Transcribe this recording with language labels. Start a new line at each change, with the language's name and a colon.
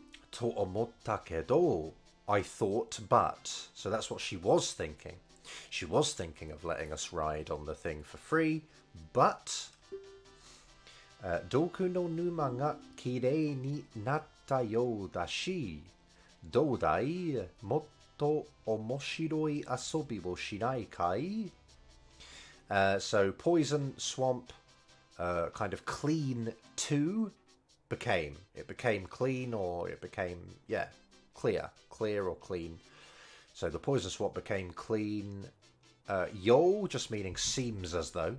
Japanese: と思ったけど,
English: I thought, but. So that's what she was thinking. She was thinking of letting us ride on the thing for free, but
Japanese: 毒の沼がきれいになったようだし、どうだい？もっと面白い遊びをしないかい?
English: So poison, swamp, kind of clean to became. It became clean, or it became, yeah, clear or clean. So the poison swamp became clean. Yo, just meaning seems as though.